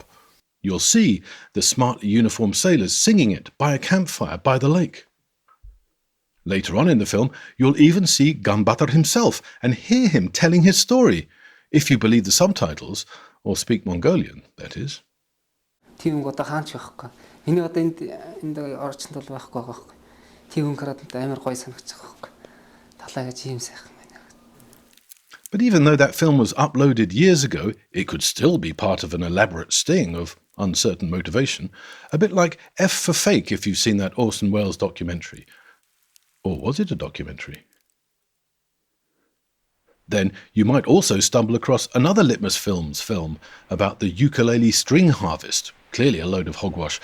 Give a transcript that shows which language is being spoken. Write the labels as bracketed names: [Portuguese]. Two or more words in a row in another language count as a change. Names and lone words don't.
[English] You'll see the smartly uniformed sailors singing it by a campfire by the lake. Later on in the film, you'll even see Ganbaatar himself and hear him telling his story, if you believe the subtitles, or speak Mongolian, that is. [Mongolian] Тийм одоо хаач байхгүй. Миний одоо энд орчинд бол байхгүй байгаа байхгүй. Тийм караад амар гоё санагдаж байгаа байхгүй. Далай гэж ийм сайхан байна. [English] But even though that film was uploaded years ago, it could still be part of an elaborate sting of uncertain motivation, a bit like F for Fake if you've seen that Orson Welles documentary. Or was it a documentary? Then you might also stumble across another Litmus Films film about the ukulele string harvest, clearly a load of hogwash.